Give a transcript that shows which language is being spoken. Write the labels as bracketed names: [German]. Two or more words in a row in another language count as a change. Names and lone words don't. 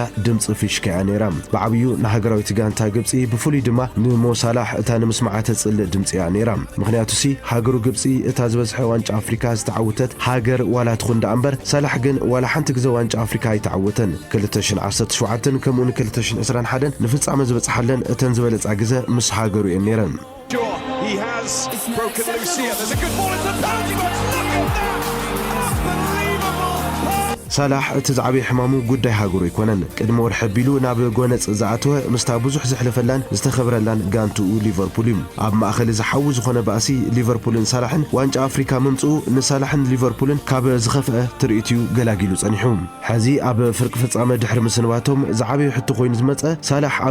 [Tigrinya] ድምፂ ፊሽካ እያ ነይራ ብዓብዩ ንሃገራዊት ጋንታ ግብፂ ብፍሉይ ድማ ንሞ ሳላህ እታ ንምስማዓተ ጽልእ ድምፂ እያ ነይራ ምክንያቱ ሲ ሃገሩ ግብፂ እታ ዝበዝሐ ዋንጫ አፍሪካ ዝተዓወተት ሃገር ዋላ ትኹን ዳ እምበር ሳላህ ግን ዋላ ሓንቲ ግዜ ዋንጫ አፍሪካ ኣይተዓወተን 2017 ከምኡን 2021 ንፍጻመ ዝበጽሓለን እተን ዝበለጻ ግዜ ምስ ሃገሩ እየን ነይረን [English] He has broken loose here. There's a good ball into the penalty box. Look at that! Unbelievable pass. [Tigrinya] ሳላሕ እትዛዕበ ሕማሙ ጉዳይ ሃገሩ ይኮነን ቅድሞ ወርሕ ቢሉ ናብ ጎነጽ ዝኣተወ ምስታ ብዙሕ ዝሕለፈላን ዝተኸብረላን ጋንቱኡ ሊቨርፑል እዩ ኣብ ማእኸል ዝሓዊ ዝኾነ ባእሲ ሊቨርፑልን ሳላሕን ዋንጫ ኣፍሪካ ምምጽኡ ንሳላሕን ሊቨርፑልን ካብ ዝኸፍአ ትርኢት እዩ ገላጊሉ ጸኒሑ ሕዚ ኣብ ፍርቂ ፍጻመ ድሕሪ ምስንባቶም ዝዓበየ ሕቶ ኮይኑ ዝመጸ ሳላሕ ኣብ